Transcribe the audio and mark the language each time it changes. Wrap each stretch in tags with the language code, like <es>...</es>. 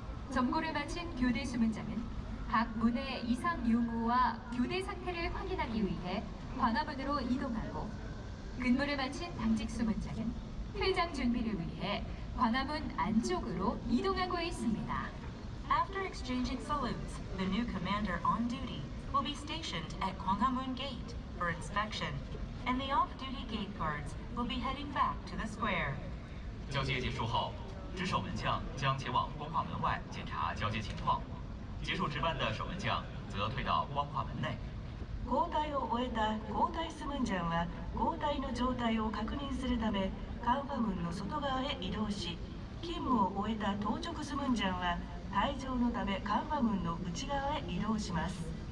<ko>점거를 마친 교대 수문장은 각 문의 이상 유무와 교대 상태를 확인하기 위해 관화문으로 이동하고, 근무를 마친 당직 수문장은 퇴장 준비를 위해 관화문 안쪽으로 이동하고 있습니다.</ko> <en>After exchanging salutes, the new commander on duty will be stationed at Gwanghwamun Gate for inspection, and the off-duty gate guards will be heading back to the square.</en> <zh>交接结束后，值守门将将前往光化门外检查交接情况，结束值班的守门将则退到光化门内。</zh> <ja>交代を終えた交代スムンジャンは交代の状態を確認するためカンファムンの外側へ移動し、勤務を終えた当直スムンジャンは退場のためカンファムンの内側へ移動します。</ja>